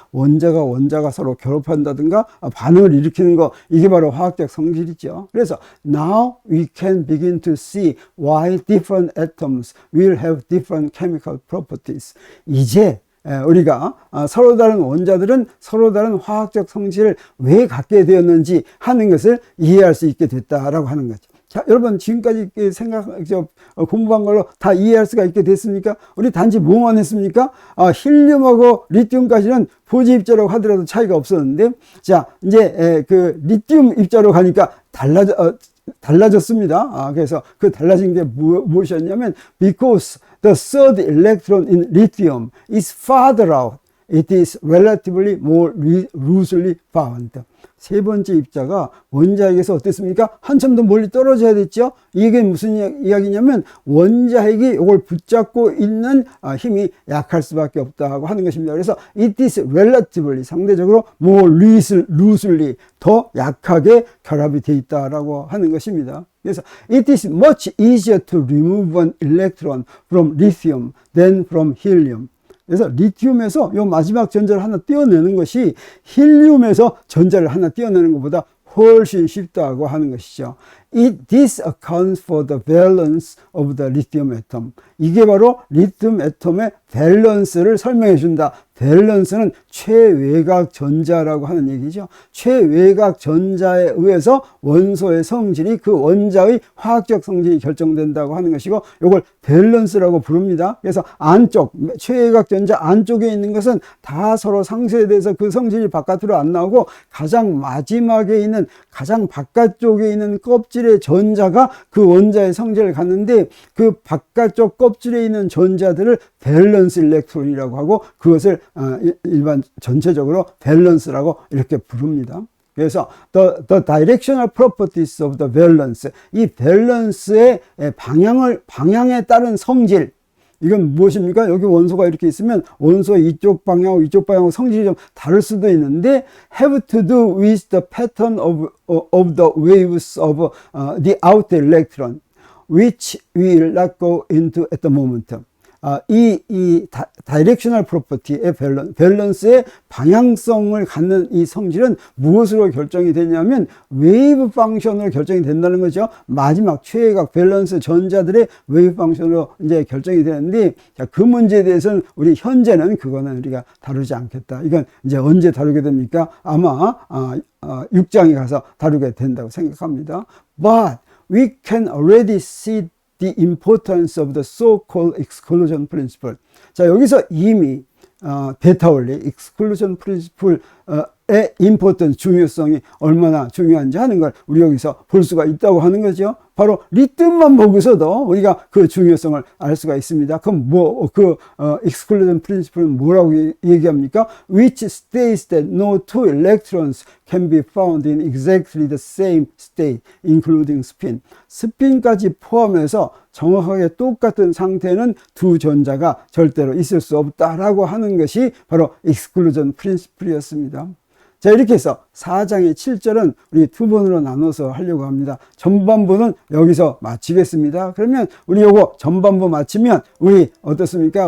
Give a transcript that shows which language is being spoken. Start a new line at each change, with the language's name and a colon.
Korean: 원자가 서로 결합한다든가 반응을 일으키는 거, 이게 바로 화학적 성질이죠. 그래서
English: now we can begin to see why different atoms will have different chemical properties.
Korean: 이제 우리가 서로 다른 원자들은 서로 다른 화학적 성질을 왜 갖게 되었는지 하는 것을 이해할 수 있게 됐다라고 하는 거죠. 자, 여러분 지금까지 공부한 걸로 다 이해할 수가 있게 됐습니까? 우리 단지 뭐만 했습니까? 힐륨하고 리튬까지는 보지 입자라고 하더라도 차이가 없었는데, 자, 이제 그 리튬 입자로 가니까 달라졌습니다. 그래서 그 달라진 게 무엇이었냐면,
English: because the third electron in lithium is farther out, it is relatively more loosely bound.
Korean: 세 번째 입자가 원자핵에서 어땠습니까? 한참 더 멀리 떨어져야 됐죠? 이게 무슨 이야기냐면, 원자핵이 이걸 붙잡고 있는 힘이 약할 수밖에 없다고 하는 것입니다. 그래서
English: it is relatively,
Korean: 상대적으로
English: more loosely,
Korean: 더 약하게 결합이 되어 있다라고 하는 것입니다. 그래서
English: it is much easier to remove an electron from lithium than from helium.
Korean: 그래서 리튬에서 이 마지막 전자를 하나 떼어내는 것이 힐륨에서 전자를 하나 떼어내는 것보다 훨씬 쉽다고 하는 것이죠.
English: This accounts for the valence of the lithium atom.
Korean: 이게 바로 리튬 애톰의 밸런스를 설명해 준다. 밸런스는 최외곽 전자라고 하는 얘기죠. 최외곽 전자에 의해서 원소의 성질이 그 원자의 화학적 성질이 결정된다고 하는 것이고, 이걸 밸런스라고 부릅니다. 그래서 최외곽 전자 안쪽에 있는 것은 다 서로 상쇄돼서 그 성질이 바깥으로 안 나오고, 가장 마지막에 있는, 가장 바깥쪽에 있는 껍질의 전자가 그 원자의 성질을 갖는데, 그 바깥쪽 껍질에 있는 전자들을 밸런스 일렉트론이라고 하고, 그것을 일반 전체적으로 밸런스라고 이렇게 부릅니다. 그래서
English: the directional properties of the valence,
Korean: 이 밸런스의 방향에 따른 성질, 이건 무엇입니까? 여기 원소가 이렇게 있으면 원소의 이쪽 방향하고 성질이 좀 다를 수도 있는데,
English: have to do with the pattern of the waves of the outer electron, which we will not go into at the moment.
Korean: 이 다이렉셔널 프로퍼티의 밸런스의 방향성을 갖는 이 성질은 무엇으로 결정이 되냐면 웨이브 펑션으로 결정이 된다는 거죠. 마지막 최외곽 밸런스 전자들의 웨이브 펑션으로 이제 결정이 되는데, 자, 그 문제에 대해서는 우리 현재는 그거는 우리가 다루지 않겠다. 이건 이제 언제 다루게 됩니까? 아마 6장에 가서 다루게 된다고 생각합니다.
English: But we can already see the importance of the so-called exclusion principle.
Korean: 자, 여기서 이미 베타 원리, exclusion principle의 importance, 중요성이 얼마나 중요한지 하는 걸 우리 여기서 볼 수가 있다고 하는 거죠. 바로 리튬만 보고서도 우리가 그 중요성을 알 수가 있습니다. 그럼 exclusion principle는 뭐라고 얘기합니까?
English: Which states that no two electrons can be found in exactly the same state, including spin.
Korean: 스핀까지 포함해서 정확하게 똑같은 상태는 두 전자가 절대로 있을 수 없다라고 하는 것이 바로 exclusion principle이었습니다. 자, 이렇게 해서 4장의 7절은 우리 두 번으로 나눠서 하려고 합니다. 전반부는 여기서 마치겠습니다. 그러면 우리 요거 전반부 마치면 우리 어떻습니까?